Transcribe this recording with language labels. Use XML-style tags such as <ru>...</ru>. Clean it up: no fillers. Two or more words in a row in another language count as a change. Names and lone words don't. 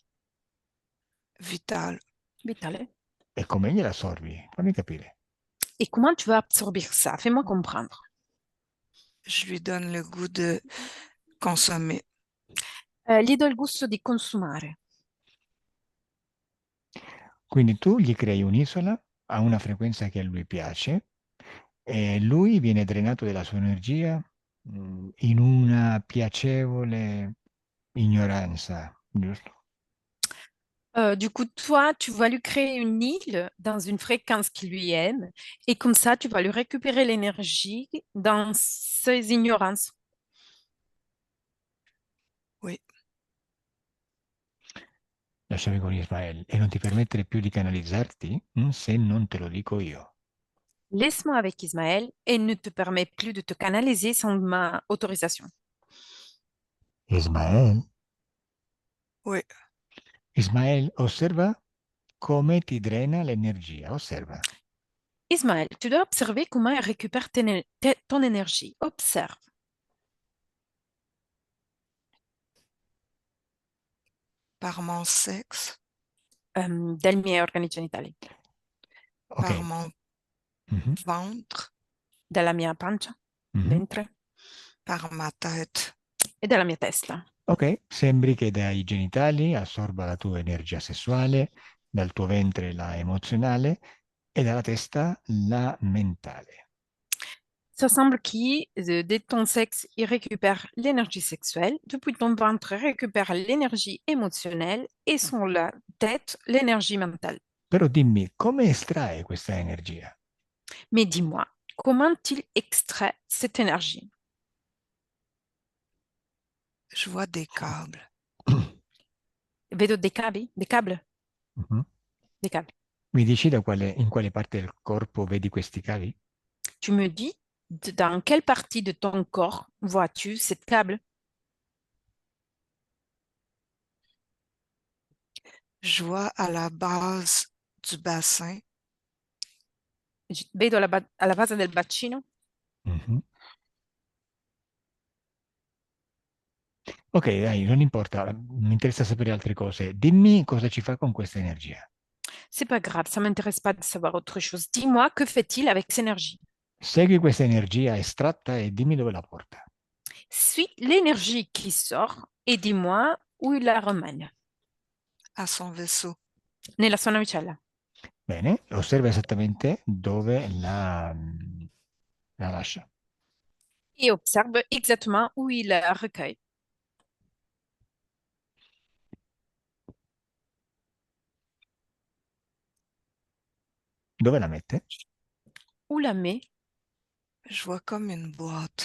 <it>Vitale. Vitale. E come gliela assorbi? Fammi capire.</it> <fr>Et comment tu vas absorber ça? Fais-moi comprendre. Je lui donne le goût de consommer.</fr> <it>Gli do il gusto di consumare. Quindi tu gli crei un'isola a una frequenza che a lui piace e lui viene drenato della sua energia in una piacevole ignoranza, giusto?</it> <fr>Du coup, toi, tu vas lui créer une île dans une fréquence qui lui aime, et comme ça, tu vas lui récupérer l'énergie dans ses ignorances. Oui.</fr> <it>Lasciami con Ismael e non ti permettere più di canalizzarti se non te lo dico io.</it> <fr>Laisse-moi avec Ismaël et ne te permets plus de te canaliser sans ma autorisation. Ismael? Oui.</fr> <it>Ismael, osserva come ti drena l'energia, osserva.</it> <fr>Ismaël, tu dois observer comment elle récupère ton énergie. Observe. Par mon sexe.</fr> <it>Dai miei organi genitali. Ok.</it> <fr>Par mon ventre.</fr> <it>Dalla mia pancia, ventre.</it> <fr>Par ma tête.</fr> <it>E dalla mia testa. Ok, sembri che dai genitali assorba la tua energia sessuale, dal tuo ventre la emozionale e dalla testa la mentale.</it> <fr>Ça semble que de ton sexe, il récupère l'énergie sexuelle, depuis ton ventre, il récupère l'énergie émotionnelle et sur la tête, l'énergie mentale.</fr> <it>Però dimmi, come estrae questa energia?</it> <fr>Mais dis-moi, comment il extrait cette énergie? Je vois des câbles.</fr> <it>Vedo dei cavi, dei câbles, Mhm.</it> <fr>des câbles.</fr> <it>Mi dici in quale parte del corpo vedi questi cavi?</it> <fr>Tu me dis dans quelle partie de ton corps vois-tu cette câble? Je vois à la base du bassin.</fr> <it>Vedo alla base del bacino. Mhm. Ok, dai, non importa, mi interessa sapere altre cose. Dimmi cosa ci fa con questa energia.</it> <fr>C'est pas grave, ça m'intéresse pas de savoir autre chose. Dis-moi, que fait-il avec cette énergie?</fr> <it>Segui questa energia estratta e dimmi dove la porta.</it> <fr>Suis l'énergie qui sort et dis-moi où il la ramène. À son vaisseau.</fr> <it>Nella sua navicella. Bene, osserva esattamente dove la lascia.</it> <fr>Et observe exactement où il la recueille.</fr> <it>Dove la mette?</it> <fr>Où la met? Je vois comme une boîte.</fr>